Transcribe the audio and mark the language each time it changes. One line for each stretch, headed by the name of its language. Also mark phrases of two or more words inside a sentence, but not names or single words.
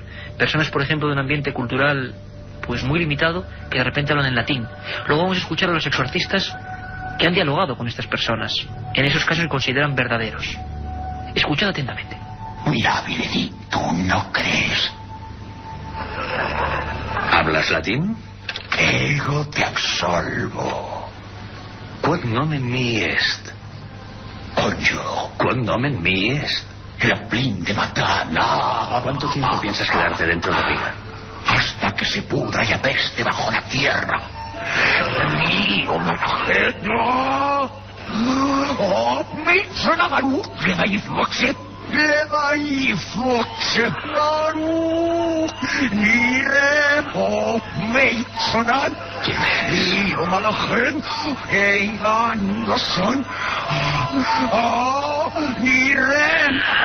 Spanish: Personas, por ejemplo, de un ambiente cultural pues muy limitado, que de repente hablan en latín. Luego vamos a escuchar a los exorcistas que han dialogado con estas personas. En esos casos se consideran verdaderos. Escuchad atentamente. Mira, Viledi, ¿tú no crees? ¿Hablas latín?
Latin: Ego te absolvo. Quod nomen mi est. Conjuro. Quod nomen mi est. La plin de matana.
Spanish: ¿Cuánto tiempo piensas quedarte dentro de ella? Hasta que se pudra y apeste bajo la tierra. ¡Mío, Marajeno! ¡Oh, me sonagaru! ¡Levai foxe! ¡Claro! ¡Nirepo! ¡Me sonan! ¡Mío, Marajeno! ¡Eigan no son! ¡Oh, nirepo!